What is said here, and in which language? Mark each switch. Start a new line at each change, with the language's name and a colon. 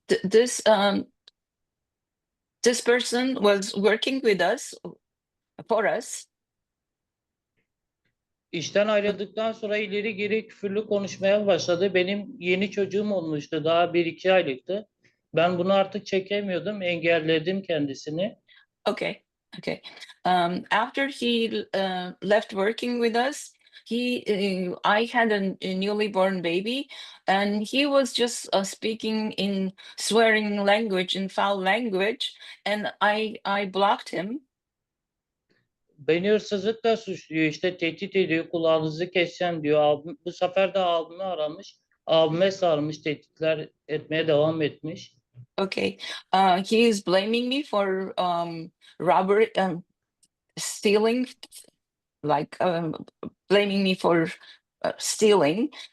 English: This person was working with us, for us.
Turkish: İşten ayrıldıktan sonra ileri geri küfürlü konuşmaya başladı. Benim yeni çocuğum olmuştu. Daha 1-2 aylıktı. Ben bunu artık çekemiyordum. Engelledim kendisini.
English: Okay. Okay. After he left working with us, I had a newly born baby, and he was just speaking in swearing language, in foul language, and I blocked him.
Turkish: Beni hırsızlıkla suçluyor. İşte tehdit ediyor. Kulağınızı keseceğim diyor. Abim, bu sefer de abimi aramış. Abime sarmış. Tehditler etmeye devam etmiş.
English: Okay. He is blaming me for robbery, stealing, like blaming me for stealing.